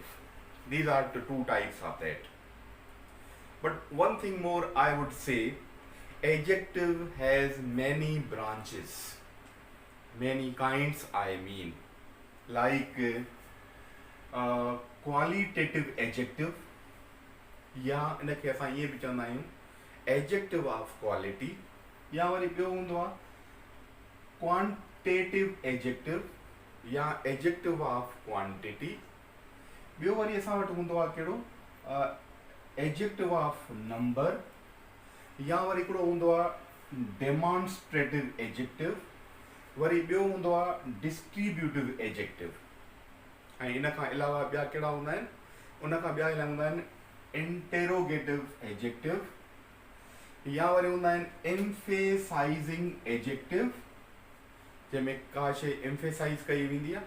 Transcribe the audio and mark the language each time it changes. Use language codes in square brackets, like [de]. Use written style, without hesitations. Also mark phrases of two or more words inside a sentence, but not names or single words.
[en] These are the two types of that. But one thing more I would say, adjective has many branches, many kinds I mean, like qualitative adjective, [sd] या इनखे असां ईअं बि चवंदा आहियूं [en] adjective of quality, [sd] या वरी ॿियो हूंदो आहे [en] quantitative adjective [sd] या [en] adjective of quantity. [sd] ॿियो वरी असां वटि हूंदो आहे कहिड़ो [en] adjective of number, [sd] या वरी हिकिड़ो हूंदो आहे [en] demonstrative adjective, [sd] वरी ॿियो हूंदो आहे [en] distributive adjective. [sd] ऐं इन खां अलावा ॿिया कहिड़ा हूंदा आहिनि, उन खां ॿिया हूंदा आहिनि [en] interrogative adjective, [sd] या वरी हूंदा आहिनि [en] emphasizing adjective [sd] जंहिंमें का शइ एम्फेसाइज़ कई वेंदी आहे.